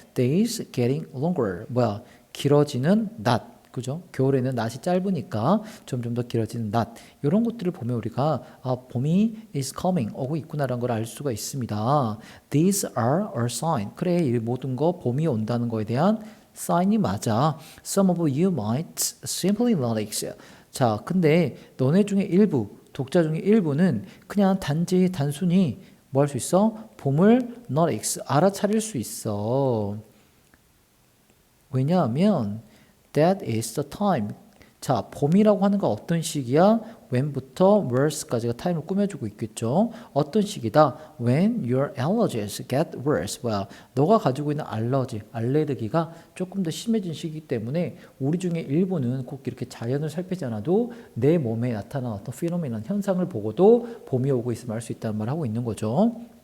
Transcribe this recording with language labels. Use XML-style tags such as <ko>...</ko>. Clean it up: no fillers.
<en>days getting longer.</en> <ko>길어지는 낮. 그죠? 겨울에는 낮이 짧으니까 점점 더 길어지는 낮. 이런 것들을 보면 우리가 봄이</ko> <en>is coming</en> <ko>오고 있구나라는 걸 알 수가 있습니다.</ko> <en>These are a sign.</en> <ko>그래, 이 모든 거 봄이 온다는 거에 대한 sign이 맞아.</ko> <en>Some of you might simply notice.</en> <ko>자, 근데 너네 중에 일부, 독자 중에 일부는 그냥 단순히 뭐 할 수 있어? 봄을 notice, 알아차릴 수 있어. 왜냐하면</ko> <en>that is the time.</en> <ko>자, 봄이라고 하는 건 어떤 시기야? when부터 where까지가 타임을 꾸며주고 있겠죠. 어떤 시기다?</ko> <en>when your allergies get worse.</en> <ko>너가 가지고 있는 알레르기가 조금 더 심해진 시기 때문에 우리 중에 일부는 꼭 이렇게 자연을 살피지 않아도 내 몸에 나타난 어떤 피노미나 현상을 보고도 봄이 오고 있음을 알 수 있다는 말을 하고 있는 거죠.</ko>